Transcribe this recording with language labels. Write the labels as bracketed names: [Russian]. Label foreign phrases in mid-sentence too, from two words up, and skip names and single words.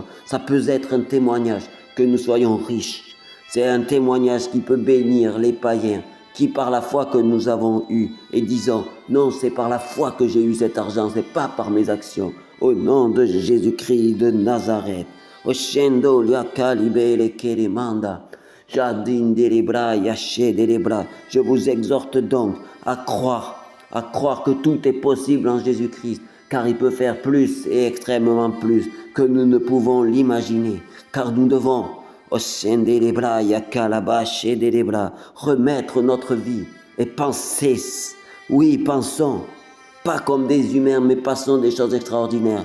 [French] Ça peut être un témoignage que nous soyons riches. C'est un témoignage qui peut bénir les païens, qui par la foi que nous avons eue, et disons, non, c'est par la foi que j'ai eu cet argent, c'est pas par mes actions. Au nom de Jésus-Christ de Nazareth. Oshendo liaka libele kerimanda. Jardin des bras, yaché des bras. Je vous exhorte donc à croire que tout est possible en Jésus-Christ, car il peut faire plus et extrêmement plus que nous ne pouvons l'imaginer, car nous devons Remettre notre vie et penser, oui, pensons, pas comme des humains, mais passons des choses extraordinaires.